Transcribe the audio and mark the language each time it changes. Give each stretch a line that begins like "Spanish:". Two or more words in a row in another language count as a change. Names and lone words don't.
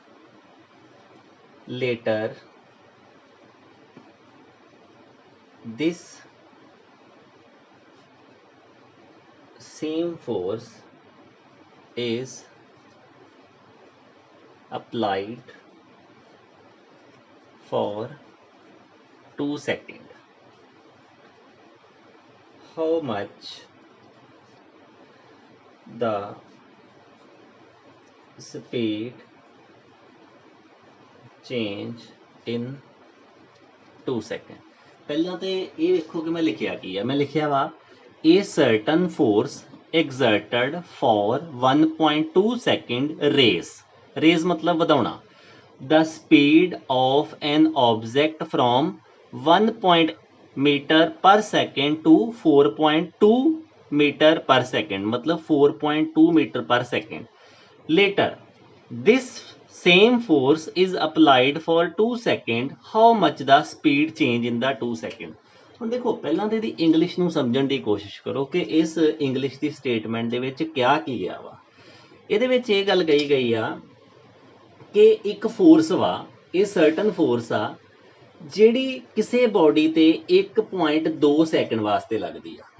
English: Later, this same force is applied for 2 seconds. How much the speed change in 2 seconds?
Punjabi: ਪਹਿਲਾਂ ਤੇ ਇਹ ਵੇਖੋ ਕਿ ਮੈਂ ਲਿਖਿਆ ਕੀ ਹੈ, ਮੈਂ ਲਿਖਿਆ ਵਾ
English: a certain force exerted for 1.2 second raise
Punjabi: ਮਤਲਬ ਵਧਾਉਣਾ,
English: the speed of an object from 1 meter per second to 4.2 meter per second, मतलब 4.2 meter per second. Later, this same force is applied for 2 seconds. How much the speed change in the 2 seconds?
Punjabi: ਹੁਣ ਦੇਖੋ ਪਹਿਲਾਂ ਤੇ ਇਹਦੀ ਇੰਗਲਿਸ਼ ਨੂੰ ਸਮਝਣ ਦੀ ਕੋਸ਼ਿਸ਼ ਕਰੋ ਕਿ ਇਸ ਇੰਗਲਿਸ਼ ਦੀ ਸਟੇਟਮੈਂਟ ਦੇ ਵਿੱਚ ਕਿਹਾ ਕੀ ਗਿਆ ਵਾ। ਇਹਦੇ ਵਿੱਚ ਇਹ ਗੱਲ ਕਹੀ ਗਈ ਆ ਕਿ ਇੱਕ ਫੋਰਸ ਵਾ, ਇਹ
English: certain force
Punjabi: ਆ ਜਿਹੜੀ ਕਿਸੇ ਬੋਡੀ ਤੇ 1.2 ਸੈਕਿੰਡ ਵਾਸਤੇ ਲੱਗਦੀ ਆ।